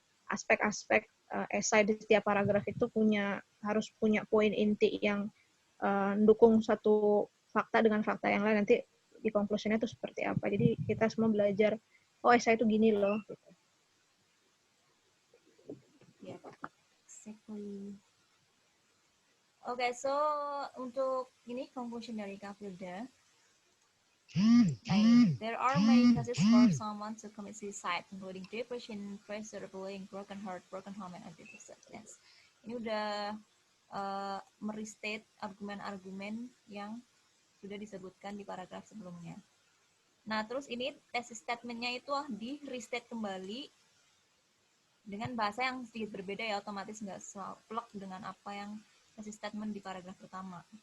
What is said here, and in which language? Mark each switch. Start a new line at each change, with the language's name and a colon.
Indonesian: Aspek-aspek esai di setiap paragraf itu harus punya poin inti yang mendukung satu fakta dengan fakta yang lain, nanti di conclusion-nya itu seperti apa. Jadi kita semua belajar, oh esai itu gini loh.
English: Yeah, exactly.
Indonesian: Oke, so untuk ini conclusion dari Kak Firda.
English: There are many causes for someone to commit suicide, including depression, pressure, bullying, broken heart, broken home, and abusive substance.
Indonesian: Ini udah merestate argumen-argumen yang sudah disebutkan di paragraf sebelumnya. Nah, terus ini thesis statement-nya itu di restate kembali dengan bahasa yang sedikit berbeda ya, otomatis nggak plek dengan apa yang thesis statement di paragraf pertama.